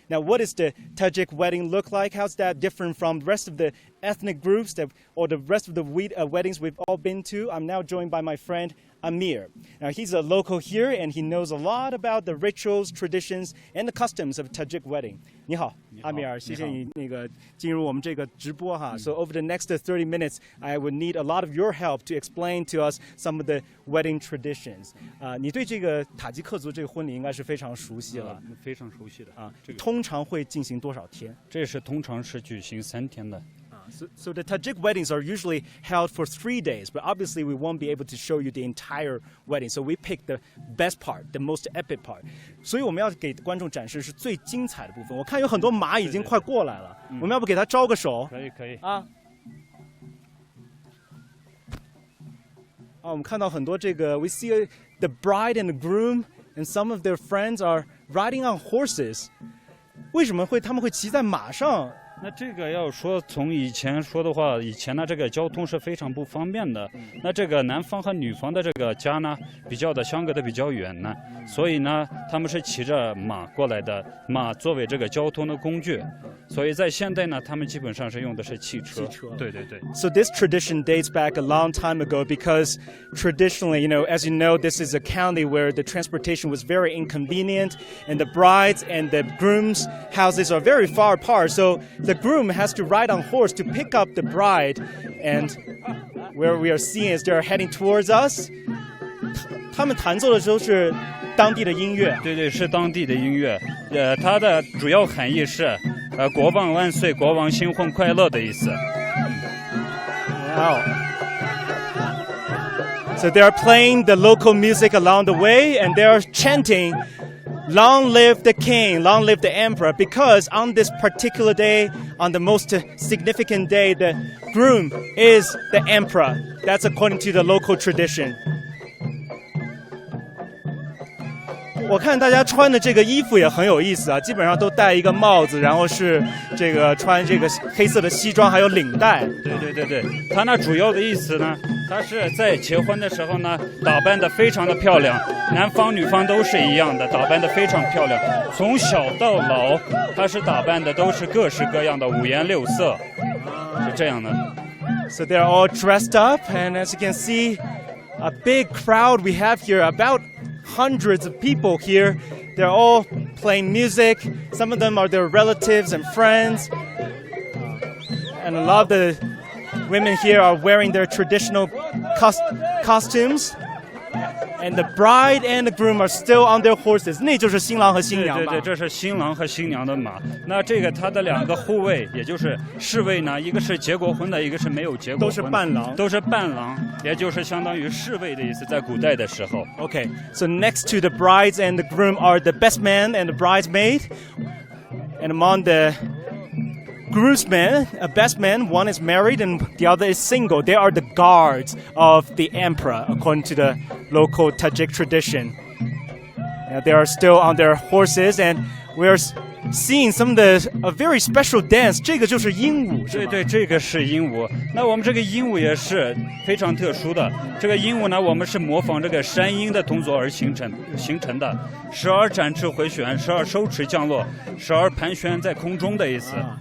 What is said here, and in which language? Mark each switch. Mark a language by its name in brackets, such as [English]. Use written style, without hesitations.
[English] Now, what does the Tajik wedding look like? How's that different from the rest of the ethnic groups or the rest of the weddings we've all been to? I'm now joined by my friend Amir. Now, he's a local here, and he knows a lot about the rituals, traditions, and the customs of Tajik wedding. [Chinese] 你好, Amir, 谢谢你进入我们这个直播哈. [English] So over the next 30 minutes, I would need a lot of your help to explain to us some of the wedding traditions. [Chinese] 你对这个塔吉克族这个婚礼应该是非常熟悉了。非常熟悉的啊。通常会进行多少天？这是通常是举行3天的。 [English] So the Tajik weddings are usually held for 3 days, but obviously we won't be able to show you the entire wedding. So we pick the best part, the most epic part. [Chinese] 所以我们要给观众展示是最精彩的部分。我看有很多马已经快过来了，我们要不给他招个手？可以啊。我们看到很多这个 [English] we see the bride and the groom and some of their friends are riding on horses. [Chinese] 为什么他们会骑在马上？那这个要说从以前说的话，以前呢这个交通是非常不方便的。那这个男方和女方的这个家呢，相隔的比较远呢，所以呢他们是骑着马过来的，马作为这个交通的工具。所以在现代呢，他们基本上是用的是汽车。对。 [English] So this tradition dates back a long time ago because traditionally, as you know, this is a county where the transportation was very inconvenient and the brides and the groom's houses are very far apart. So the groom has to ride on horse to pick up the bride, and where we are seeing as they're heading towards us, [Chinese] 他们弹奏的时候是当地的音乐。对，是当地的音乐。它的主要含义是国王万岁，国王新婚快乐的意思。 [English] Wow. So they are playing the local music along the way, and they are chanting, "Long live the king, long live the emperor," because on this particular day, on the most significant day, the groom is the emperor. That's according to the local tradition. [Chinese] 我看大家穿的这个衣服也很有意思啊，基本上都戴一个帽子，然后是这个穿这个黑色的西装，还有领带。对，他那主要的意思呢，他是在结婚的时候呢，打扮得非常的漂亮，男方女方都是一样的，打扮得非常漂亮，从小到老，他是打扮的都是各式各样的五颜六色，是这样的。 [English] So they're all dressed up, and as you can see, a big crowd we have here, about hundreds of people here. They're all playing music. Some of them are their relatives and friends. And a lot of the women here are wearing their traditional costumes. And the bride and the groom are still on their horses. [Chinese] 那就是新郎和新娘吧？对，这是新郎和新娘的马。那这个他的2个护卫，也就是侍卫呢，一个是结过婚的，一个是没有结过婚的。都是伴郎，也就是相当于侍卫的意思，在古代的时候。 [English] Okay, so next to the brides and the groom are the best man and the bridesmaid. And among the groomsmen, a best man, one is married and the other is single. They are the guards of the emperor, according to the local Tajik tradition. They are still on their horses, and we are seeing a very special dance. [Chinese] 这个就是鹦鹉，是吗？对，这个是鹦鹉。那我们这个鹦鹉也是非常特殊的。这个鹦鹉呢，我们是模仿这个山鹰的动作而形成的，时而展翅回旋，时而收翅降落，时而盘旋在空中的意思。